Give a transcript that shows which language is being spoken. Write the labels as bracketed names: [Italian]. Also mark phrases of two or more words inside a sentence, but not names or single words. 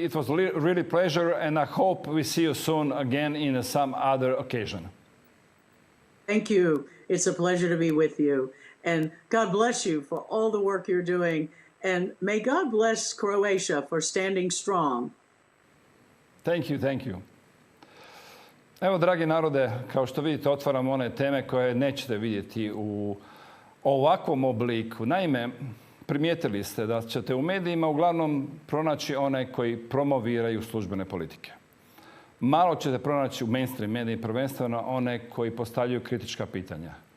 [English] It was really a pleasure, and I hope we see you soon again in some other occasion. Thank you. It's a pleasure to be with you. And God bless you for all the work you're doing. And may God bless Croatia for standing strong. Thank you, thank you. [Croatian] Evo, dragi narode, kao što vidite, otvaram one teme koje nećete vidjeti u ovakvom obliku. Naime, primijetili ste da ćete u medijima uglavnom pronaći one koji promoviraju službene politike. Malo ćete pronaći u mainstream mediji, prvenstveno one koji postavljaju kritička pitanja.